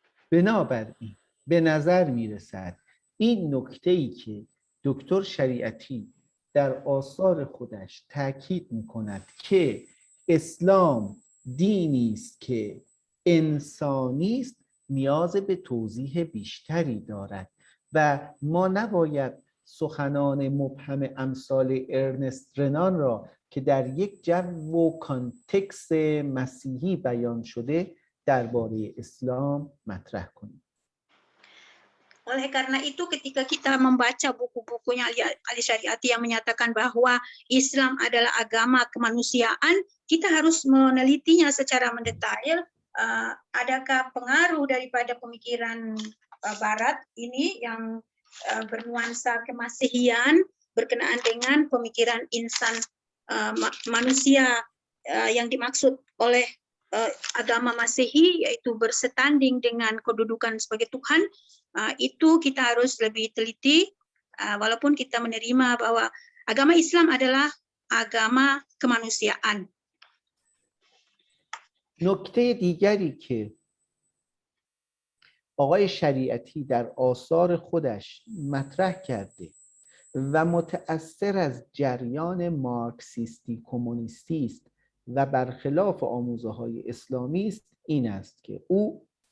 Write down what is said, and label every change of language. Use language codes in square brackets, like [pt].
[fa] بنابراین به نظر میرسد این نکته‌ای که دکتر شریعتی در آثار خودش تاکید می‌کند که اسلام دینی است که انسانی است نیاز به توضیح بیشتری دارد و ما نباید سخنان مبهم امثال ارنست رنان را که در یک جو و کانتکست مسیحی بیان شده درباره اسلام مطرح کنیم. [id] Oleh karena itu ketika kita membaca buku-bukunya Ali Syariati yang menyatakan bahwa Islam adalah agama kemanusiaan, kita harus menelitinya secara mendetail. Adakah pengaruh daripada pemikiran Barat ini yang bernuansa kemasihian berkenaan dengan pemikiran insan manusia yang dimaksud oleh agama Masehi, yaitu bersanding dengan kedudukan sebagai Tuhan. Itu kita harus lebih teliti, walaupun kita menerima bahwa agama Islam adalah agama kemanusiaan. [fa] نکته دیگری که آقای شریعتی در آثار خودش مطرح کرده و متأثر از جریان مارکسیستی کمونیستی است و برخلاف آموزه‌های اسلامی است، این است که او